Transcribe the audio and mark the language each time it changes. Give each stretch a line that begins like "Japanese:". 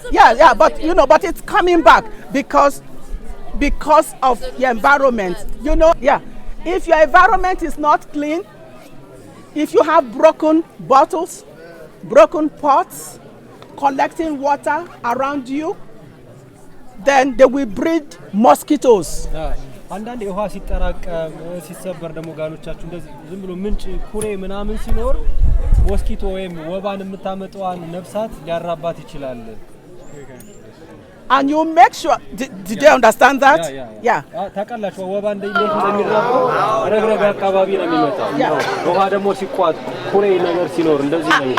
English: Yeah, but but it's coming back because because of your environment. You know, yeah. If your environment is not clean, if you have broken bottles, broken pots, collecting water around you, then they will breed mosquitoes.
Amharic: አንዳንድ ውሃ ሲጠራቀም ሲሰበር ደግሞ ጋኖቻችሁ እንደዚህ ዝም ብሎ ምንጭ ኩሬ ምናምን ሲኖር ሞስኪቶ ወይም ወባን የምታመጣዋን ነፍሳት ሊያራባት ይችላል።
English: And you make sure, did they understand that? Yeah.
Amharic: ታውቃላችሁ ወባ እንደሚራባው ረግረግ አካባቢ ነው የሚመጣው። ውሃ ደግሞ ሲቋጥ ኩሬ ነገር ሲኖር እንደዚህ ነው።